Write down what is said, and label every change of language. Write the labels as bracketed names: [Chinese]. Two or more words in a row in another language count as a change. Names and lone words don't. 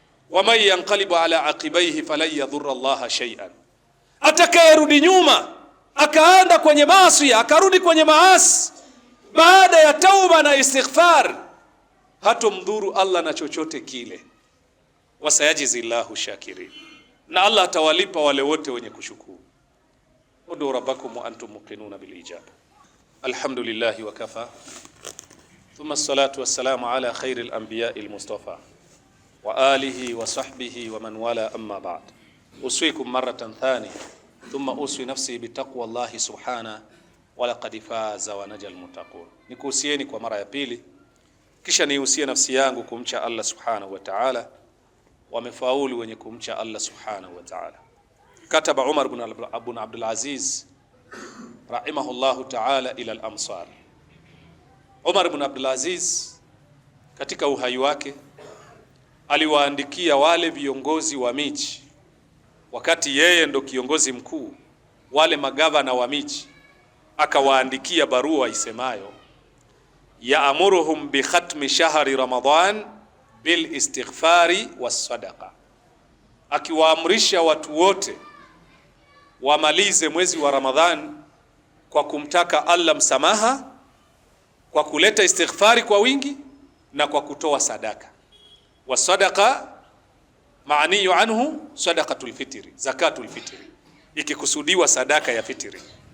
[Arabic] ومن ينقلب على عقبيه فلن يضر الله شيئا, [Swahili] atakayerudi nyuma akaanda kwenye maasi akarudi kwenye maasi baada ya tauba na istighfar, hatomdhuru Allah na chochote kile. [Arabic] وسيجزي الله الشاكرين, [Swahili] na Allah atawalipa wale wote wenye kushukuru. [Arabic] ادعوا ربكم وأنتم موقنون بالإجابة. الحمد لله وكفى ثم الصلاة والسلام على خير الأنبياء المصطفى وآله وصحبه ومن ولى أما بعد. أوصيكم مرة ثانية ثم أوصي نفسي بتقوى الله سبحانه ولقد فاز ونجا المتقون. [Swahili] Nikuhusieni kwa mara ya pili, kisha nihusie nafsi yangu kumcha Allah [Arabic] سبحانه وتعالى. [Swahili] Wamefaulu wenye kumcha Allah [Arabic] سبحانه وتعالى. كتب عمر بن عبد العزيز رحمه الله تعالى إلى الأمصار. [Swahili] Umar ibn Abdul Aziz katika uhai wake aliwaandikia wale viongozi wa miji, wakati yeye ndo kiongozi mkuu, wale magavana wa miji, akawaandikia barua isemayo [Arabic] يأمرهم بختم شهر رمضان بالاستغفار والصدقة, [Swahili] akiwaamrisha watu wote wamalize mwezi wa Ramadhan kwa kumtaka Allah msamaha, kwa kuleta istighfari kwa wingi na kwa kutoa sadaka. [Arabic] والصدقة المعني عنه صدقة الفطر زكاة الفطر, [Swahili] ikikusudiwa sadaka ya fitri.